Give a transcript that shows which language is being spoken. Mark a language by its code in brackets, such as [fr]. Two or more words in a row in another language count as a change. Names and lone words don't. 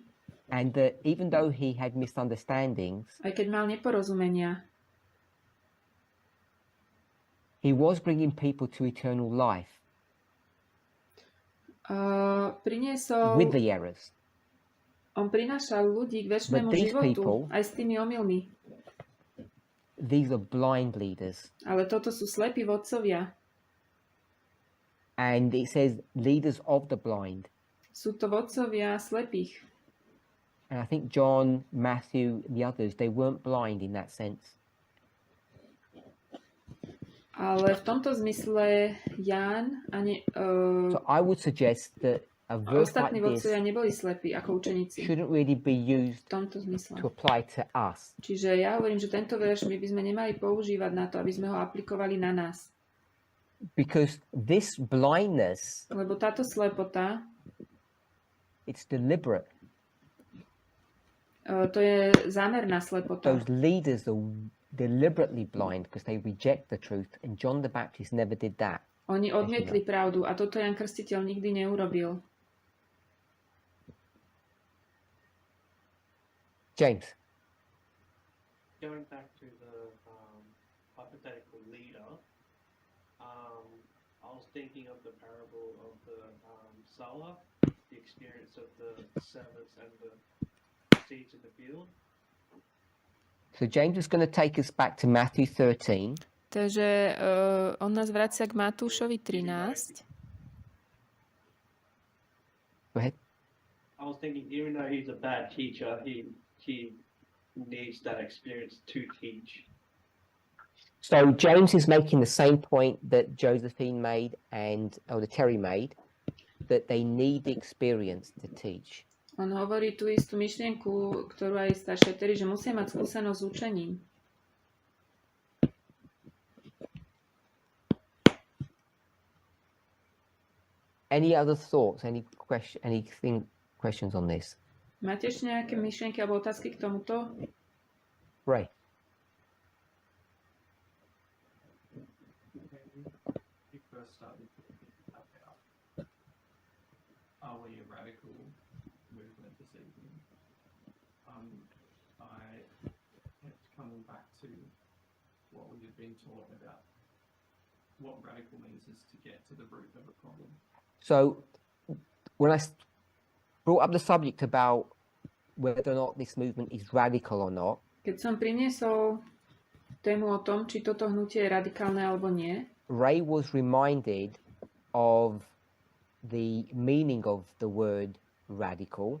[en] and that even though he had misunderstandings, [sk] aj keď mal neporozumenia, [en] he was bringing people to eternal life [sk] priniesol, [en] with the errors. [sk] on prinášal ľudí k večnému [en] But these [sk] životu, [en] people- [sk] aj s tými omylmi. [en] These are blind leaders. [sk] Ale toto sú slepí vodcovia. [en] And it says leaders of the blind. [sk] Sú to vodcovia slepých. [en] And I think John, Matthew, the others, they weren't blind in that sense. [sk] Ale v tomto zmysle Ján a [en] So I would suggest that a verse like [sk] ostatní [en] this [sk] vodcovia neboli slepí ako učeníci. [en] shouldn't really be used [sk] V tomto zmysle. [en] to apply to us. [sk] Čiže ja hovorím, že tento verš my by sme nemali používať na to, aby sme ho aplikovali na nás. [en] Because this blindness, [sk] Lebo táto slepota, [en] it's deliberate. [sk] to je zámerná slepota. [en] Those leaders are deliberately blind because they reject the truth, and John the Baptist never did that. [sk] Oni odmietli pravdu a toto Ján Krstiteľ nikdy neurobil. [en] James. Going back to the hypothetical leader, I was thinking of the parable of the sower, the experience of the servants and the seeds in the field. So James is going to take us back to Matthew 13. [sk] Takže on nás vracia k Matúšovi 13. [en] Go ahead. I was thinking, even though he's a bad teacher, he needs that experience to teach. So James is making the same point that Josephine made and Elder Terry made, that they need the experience to teach. [sk] On hovorí tú istú myšlienku, ktorú aj staršia Terry, že musia mať skúsenosť s učením. [en] Any other thoughts? Questions on this? [sk] Máte ešte nejaké myšlienky alebo otázky k tomuto? [en] Ray. You first started talking about are we a radical movement this evening? I kept coming back to what we had been taught about what radical means is to get to the root of a problem. So when I brought up the subject about whether or not this movement is radical or not, [sk] Keď som priniesol tému o tom, či toto hnutie je radikálne alebo nie, [en] Ray was reminded of the meaning of the word radical.